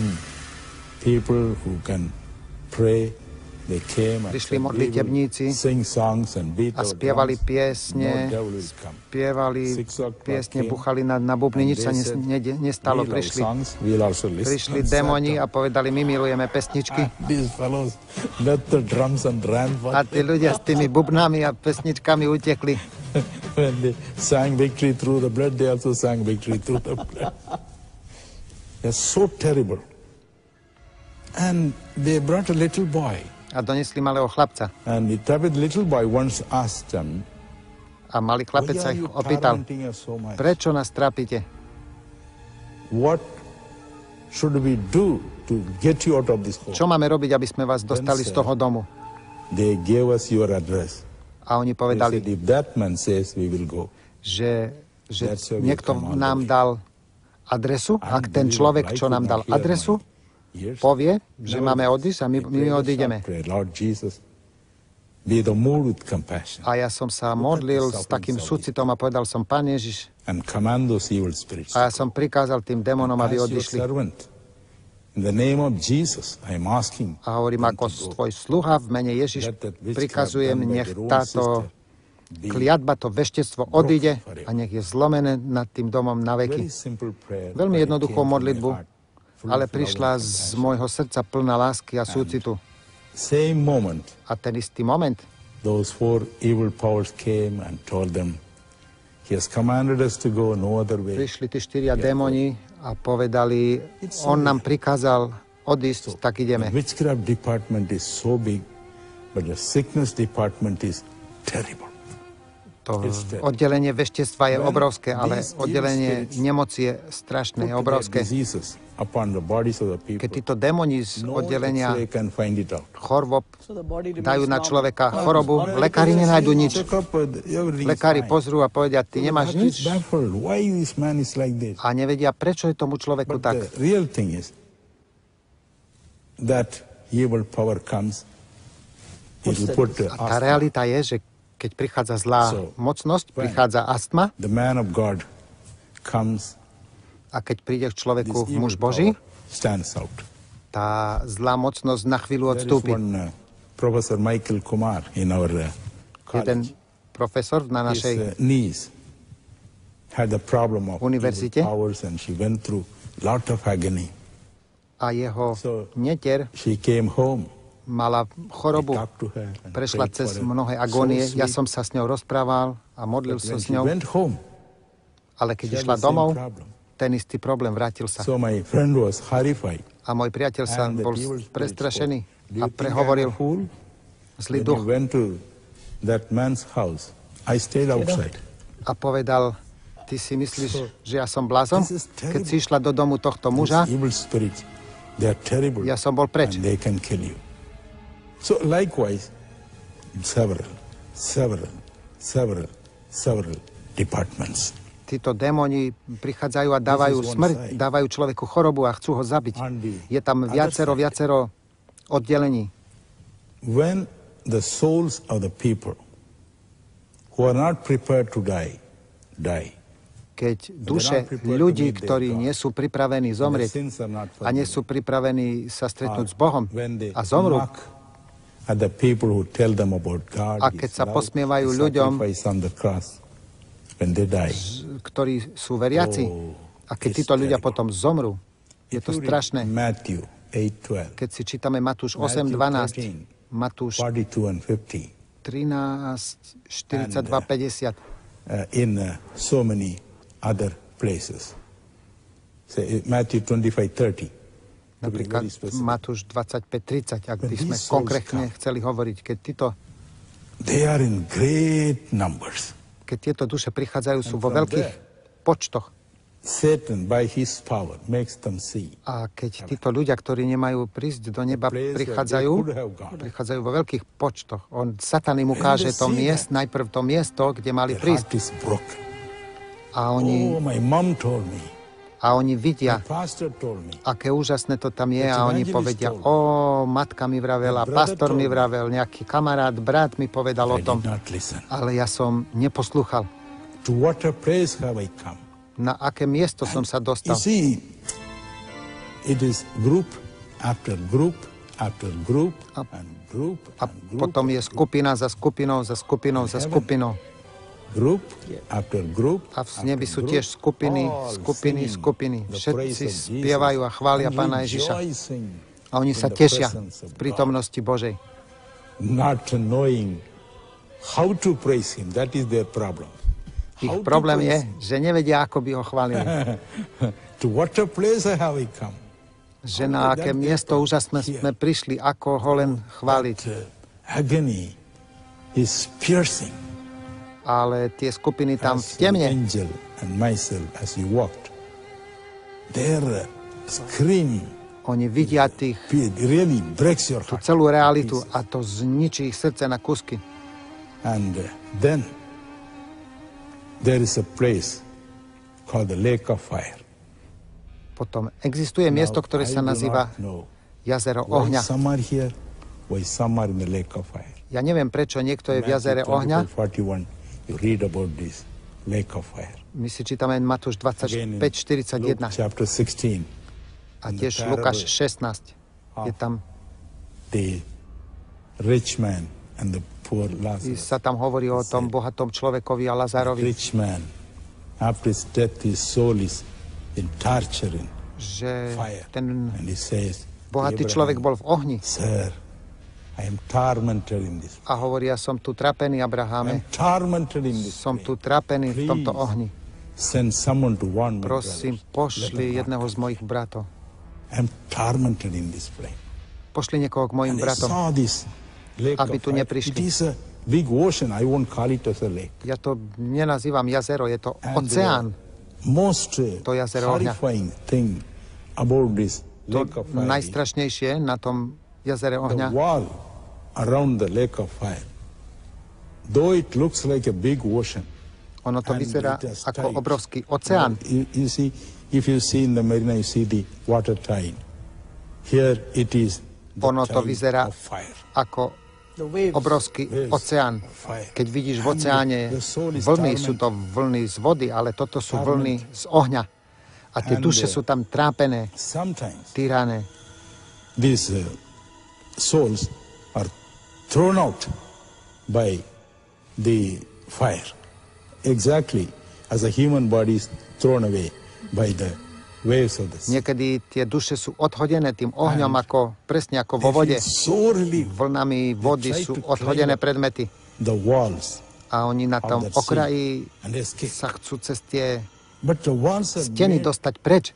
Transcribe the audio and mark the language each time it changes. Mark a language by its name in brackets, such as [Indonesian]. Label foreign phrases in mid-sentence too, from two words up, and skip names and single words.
[Slovak] Prišli modlitebníci a spievali piesne, buchali na bubny, nič sa nestalo. Prišli démoni a povedali, my milujeme pesničky. A tí ľudia s tými bubnami a pesničkami utekli. [English] When they sang victory through the blood, they also sang victory through the blood. They're so terrible. And they brought a little boy. [Slovak] A donesli malého chlapca. [English] And the little boy once asked them, [Slovak] a malý chlapec sa ich opýtal, prečo nás trápite? [English] What should we do to get you out of this home? [Slovak] Čo máme robiť, aby sme vás dostali z toho domu? [English] They gave us your address. [Slovak] A oni [English] They [Slovak] povedali, [English] said, if that man says, we will go. [Slovak] že [English] That's why we [Slovak] niekto [English] come all [Slovak] nám [English] the way. [Slovak] dal adresu. Ak ten človek, čo nám dal adresu, povie, že máme odísť a my odídeme. [English] Lord Jesus, be the moved with compassion [Slovak] A ja som sa modlil s takým súcitom a povedal som, Pán Ježiš, [English] and command those evil spirits. [Slovak] a ja som prikázal tým démonom, aby [English] As your [Slovak] odišli. [English] servant, in the name of Jesus, I am asking [Slovak] A hovorím, ako tvoj sluha v mene Ježiš, prikazujem, nech táto kliatba, to veštectvo odíde a nech je zlomené nad tým domom na veky. Veľmi jednoduchú modlitbu, ale prišla z môjho srdca plná lásky a súcitu. [English] Same moment, [Slovak] A ten istý moment [English] those four evil powers came and told them, He has commanded us to go no other way. [Slovak] prišli tí 4 démoni a povedali, on nám prikázal odísť, tak [English] The [Slovak] ideme. [English] witchcraft department is so big, but the sickness department is terrible. [Slovak] To oddelenie veštectva je obrovské, ale oddelenie nemoci je strašné, je obrovské. [English] Diseases upon the bodies of the people. [Slovak] Keď títo démoni z [English] No [Slovak] oddelenia [English] X-ray can find it out. [Slovak] chorôb [English] So the body remains [Slovak] dajú na [English] normal. [Slovak] človeka chorobu, lekári nenájdu nič. [English] Check up, everything is [Slovak] Lekári [English] fine. [Slovak] pozrú a povedia, ty nemáš [English] That is [Slovak] nič [English] baffled. Why this man is like this? [Slovak] a nevedia, prečo je tomu človeku [English] But [Slovak] tak. [English] the real thing is that evil power comes, it will put [Slovak] A tá realita je, že keď prichádza zlá mocnosť, prichádza astma [English] the man of God comes, [Slovak] a keď príde k [English] this [Slovak] človeku [English] evil [Slovak] muž Boží, [English] power stands out. [Slovak] tá zlá mocnosť na chvíľu [English] There is [Slovak] odstúpi. [English] one Professor Michael Kumar in our [Slovak] Jeden [English] college. [Slovak] profesor na [English] His [Slovak] našej [English] niece had the problem of [Slovak] univerzite. [English] evil powers and she went through lot of agony. [Slovak] a jeho [English] So- [Slovak] netier [English] She came home. [Slovak] mala chorobu, [English] I talked to her and [Slovak] prešla [English] prayed [Slovak] cez [English] for her. [Slovak] mnohé [English] So [Slovak] agónie. Ja [English] sweet. [Slovak] som sa s ňou rozprával a modlil [English] But [Slovak] sa [English] when [Slovak] s [English] she [Slovak] ňou, [English] went home, [Slovak] ale keď [English] she had [Slovak] išla [English] the same [Slovak] domov, [English] problem. [Slovak] ten istý problém vrátil sa. [English] So my friend was horrified. [Slovak] A môj priateľ sa [English] And the [Slovak] bol [English] evil spirit [Slovak] prestrašený [English] spoke. Do [Slovak] a [English] you think [Slovak] prehovoril, [English] I'm a fool? [Slovak] zlý [English] When [Slovak] duch, [English] you went to that man's house, I stayed outside. [Slovak] a povedal, ty si myslíš, že ja som blázon? [English] This is terrible. [Slovak] Keď si išla do domu tohto muža, [English] These evil spirits, they are terrible. [Slovak] ja som bol preč. [English] And they can kill you. So likewise, several departments. [Slovak] Títo démoni prichádzajú a dávajú [English] This is one [Slovak] smrť, [English] side. [Slovak] dávajú človeku chorobu a chcú ho zabiť. [English] On the [Slovak] Je tam [English] other [Slovak] viacero oddelení. [English] When the souls of the people who are not prepared to die, [Slovak] Keď duše ľudí, ktorí nie sú pripravení [English] and the [Slovak] zomrieť [English] sins are not [Slovak] a nie [English] forgiven, [Slovak] sú pripravení sa stretnúť s Bohom [English] when they [Slovak] a zomrú, [English] mock at the people who tell them about God, [Slovak] a keď [English] His [Slovak] sa [English] love, [Slovak] posmievajú [English] His [Slovak] ľuďom, [English] sacrifice on the cross, when they die, [Slovak] ktorí sú veriaci, a keď [English] it's [Slovak] títo ľudia [English] terrible. [Slovak] potom zomrú, je [English] if [Slovak] to [English] you read [Slovak] strašné. [English] Matthew 8:12, [Slovak] Keď si čítame Matúš [English] Matthew 8:12, 13, [Slovak] Matúš [English] 42 and 50, [Slovak] 13, 42, 50, [English] in so many other places. Say, Matthew 25:30. [Slovak] napríklad Matúš 25:30, ak by [English] When [Slovak] sme [English] these souls [Slovak] konkrétne [English] come, [Slovak] chceli hovoriť, [English] They are in great numbers. [Slovak] keď tieto duše prichádzajú, sú [English] And [Slovak] vo [English] from [Slovak] veľkých [English] there- [Slovak] počtoch. [English] Satan, by his power, makes them see [Slovak] A keď títo ľudia, ktorí nemajú prísť do neba, [English] place where they [Slovak] prichádzajú [English] could have gone. [Slovak] prichádzajú vo veľkých počtoch. Satan im ukáže [English] they [Slovak] to [English] see [Slovak] najprv to miesto, kde mali [English] Their [Slovak] prísť. [English] heart is broken. [Slovak] A [English] Oh, [Slovak] oni, [English] my mom told me. [Slovak] oni [English] My [Slovak] vidia, [English] pastor told me. [Slovak] aké úžasné to tam je, [English] The [Slovak] a oni [English] evangelist [Slovak] povedia, [English] told [Slovak] matka mi vravela, [English] My brother [Slovak] pastor mi [English] told me. [Slovak] vravel, nejaký kamarát, brat mi povedal o [English] I [Slovak] tom, [English] did not listen. [Slovak] ale ja som neposlúchal. [English] To what a place have I come? [Slovak] Na aké miesto som sa [English] You [Slovak] dostal. [English] see, it is group after group after group and group [Slovak] A [English] and group, [Slovak] potom je skupina za skupinou, za skupinou, za skupinou. [English] group after group. [Slovak] A v nebi sú tiež skupiny, skupiny. Všetci spievajú a chvália Pána Ježiša. A oni sa tešia v prítomnosti Božej. [English] Not knowing how to praise Him, that is their problem. [Slovak] Ich [English] How to [Slovak] problém je, [English] praise [Slovak] že nevedia, ako by ho chválili. [English] To what a place have I come. [Slovak] Že na aké miesto úžasné sme prišli, ako ho len chváliť. [English] Agony is piercing. [Slovak] Ale tie skupiny tam v [English] As [Slovak] temne, [English] Angel and myself, as we walked, their scream. [Slovak] Oni vidia tých, [English] It really breaks your [Slovak] tú [English] heart. [Slovak] celú realitu a to zničí ich srdce na kusky. [English] And then there is a place called the Lake of Fire. [Slovak] Potom existuje miesto, ktoré sa nazýva jazero ohňa. [English] Some are here, why some are in the Lake of Fire. [Slovak] Ja neviem, prečo niekto je v jazere ohňa. [English] 41, you read about this Lake of Fire. [Slovak] My si čítame Matúš Again in 25:41 [English] Luke chapter 16, [Slovak] a tiež Lukáš 16. Je tam, [English] the rich man and the poor Lazarus. [Slovak] sa tam hovorí o tom bohatom človekovi a Lazárovi, [English] Rich man, after his death, his soul is in torture in [Slovak] že [English] fire. [Slovak] ten [English] And he says, [Slovak] bohatý [English] Abraham, [Slovak] človek bol v ohni [English] Sir, I am tormented in this. [Slovak] a hovorí, ja som tu trapený, [English] I am [Slovak] Abraháme, [English] tormented in this. [Slovak] som tu trapený v tomto ohni. [English] Send someone to warn my [Slovak] Prosím, [English] brothers. [Slovak] pošli jedného z mojich bratov. [English] I am tormented in this flame. [Slovak] Pošli niekoho k mojim [English] And I [Slovak] bratom. [English] saw this lake [Slovak] Aby [English] of [Slovak] tu [English] fire. [Slovak] neprišli. [English] It is a big ocean. I won't call it as a lake. [Slovak] Ja to nenazývam jazero, je to [English] And [Slovak] oceán. [English] most [Slovak] To jazero ohňa. [English] horrifying thing about this [Slovak] To [English] lake of fire is [Slovak] najstrašnejšie na tom jazere [English] the [Slovak] ohňa, [English] wall around the lake of fire. Though it looks like a big ocean, [Slovak] ono to [English] and [Slovak] vyzerá [English] it has [Slovak] ako [English] tides. [Slovak] obrovský oceán. [English] You see, if you see in the marina, you see the water tide. Here it is the [Slovak] Ono to [English] tide [Slovak] vyzerá [English] of fire. [Slovak] ako [English] The waves. [Slovak] obrovský [English] Waves [Slovak] oceán. [English] of fire. [Slovak] Keď vidíš v [English] And [Slovak] oceáne [English] the soul is [Slovak] vlny, [English] tormented. [Slovak] sú to vlny z vody, ale toto sú vlny z ohňa. A tie [English] And [Slovak] duše sú tam trápené, [English] Sometimes [Slovak] týrané. [English] these souls are thrown out by the fire, exactly as a human body is thrown away by the waves of the sea. [Slovak] Niekedy tie duše sú odhodené tým ohňom, ako, presne ako vo [English] They [Slovak] vode. [English] feel so relieved. [Slovak] Vlnami vody [English] try [Slovak] sú [English] to [Slovak] odhodené [English] climb up. [Slovak] predmety. [English] The walls [Slovak] A oni na [English] of [Slovak] tom [English] that sea [Slovak] okraji [English] and escape. [Slovak] sa chcú cez tie [English] But the walls are [Slovak] steny [English] made [Slovak] dostať preč.